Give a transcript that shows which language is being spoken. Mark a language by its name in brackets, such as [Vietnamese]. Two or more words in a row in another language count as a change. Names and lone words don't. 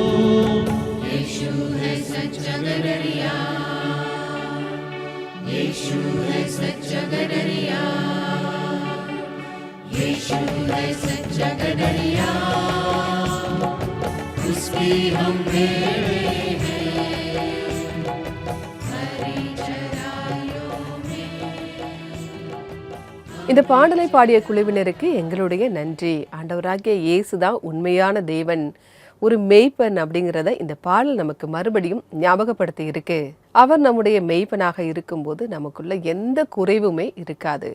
[Hindi] यीशु है सच्चा गडरिया, यीशु है सच्चा गडरिया, यीशु है सच्चा गडरिया, उसकी हम भेड़े हैं, हरी चराइयों में। [Tamil] இந்த பாடலை பாடிய குழுவினருக்கு எங்களுடைய நன்றி. ஆண்டவராகிய இயேசுதான் உண்மையான தேவன், ஒரு மெய்ப்பன் அப்படிங்கிறத இந்த பாடல் நமக்கு மறுபடியும் ஞாபகப்படுத்தி இருக்கு. அவர் நம்முடைய மெய்ப்பனாக இருக்கும்போது நமக்குள்ள எந்த குறைவுமே இருக்காது.